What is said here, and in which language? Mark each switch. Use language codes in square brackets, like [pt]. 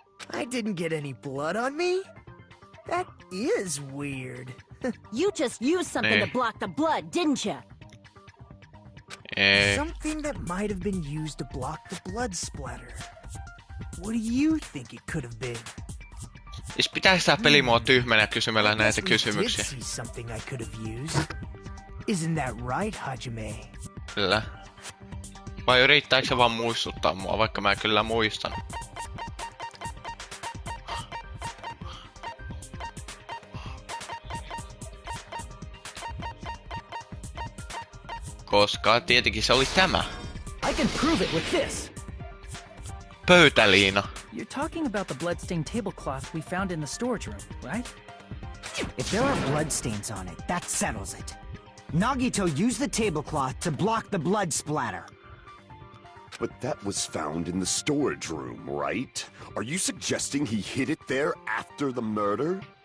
[en] I didn't get any blood on me? That is weird. You just used something [fi] Nee. [en] to block the blood, didn't you? [fi] Ei. [en] Something that might have been used to block the blood splatter. What do you think it could have been? [fi] Siis pitääkö tää peli mua tyhmänä kysymällä näitä [en] I guess we [fi] kysymyksiä? [en] did see something I could have used. Isn't that right, Hajime? [fi] Kyllä. Vai yrittääkö se vaan muistuttaa mua, vaikka mä kyllä muistan? Koska tietenkin se oli tämä. [en] I can prove it with this. [fi] Pöytäliina. [en] You're talking about the bloodstained tablecloth we found in the storage room, right? If there are bloodstains on it, that settles it. Nagito used the tablecloth to block the blood splatter. But that was found in the storage room, right? Are you suggesting he hid it there after the murder?